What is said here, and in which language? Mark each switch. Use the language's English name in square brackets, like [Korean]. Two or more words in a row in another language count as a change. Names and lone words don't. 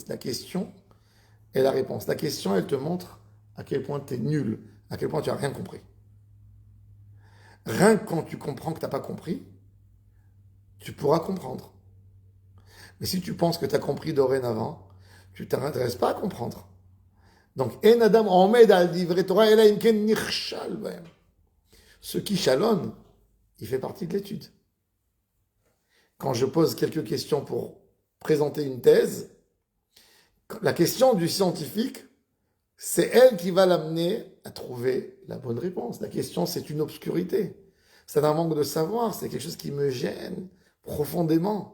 [French] La question et la réponse. La question, elle te montre à quel point tu es nul, à quel point tu n'as rien compris. Rien que quand tu comprends que tu n'as pas compris, tu pourras comprendre. Mais si tu penses que tu as compris dorénavant, tu ne t'intéresses pas à comprendre. [Hebrew] Donc, אין אדם עומד על דברי תורה אלא אם כן נכשל בהם. [French] Ce qui chalonne, il fait partie de l'étude. Quand je pose quelques questions pour présenter une thèse, la question du scientifique, c'est elle qui va l'amener à trouver la bonne réponse. La question, c'est une obscurité. C'est un manque de savoir, c'est quelque chose qui me gêne profondément.